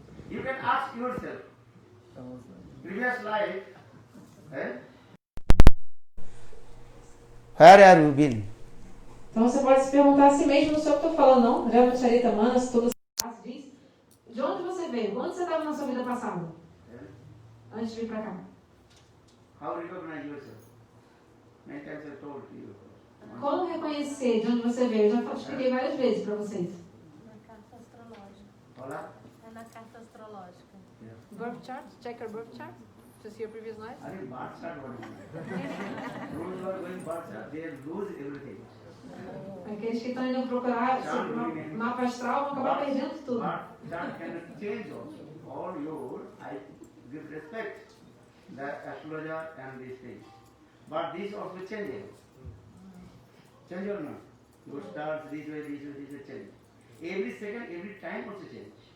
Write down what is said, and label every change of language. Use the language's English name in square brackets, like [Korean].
[English] You can ask yourself, previous life, where have you been? [Portuguese] Então você pode se perguntar a si mesmo, não sei o que eu estou falando, não. Ramcharitmanas Tulsidas diz, de onde você veio? Onde você estava na sua vida passada? Antes de vir para cá. [English] How recognize yourself? Many times I told you. [Portuguese] Como reconhecer de onde você veio? Eu já expliquei várias vezes para vocês. Na carta astrológica. Olá? É na carta astrológica. [English] Yeah. Birth chart? Check your birth chart to see your previous life. I mean, birth chart, what is it? Those who are going birth chart, they lose everything. [Portuguese] Aqueles que estão indo procurar mapa astral vão acabar perdendo tudo. [English] Birth chart cannot change also. All your, I give respect, the astrologer and these things. But this also changes. Change or not? Your stars, this way, change. Every second, every time also change.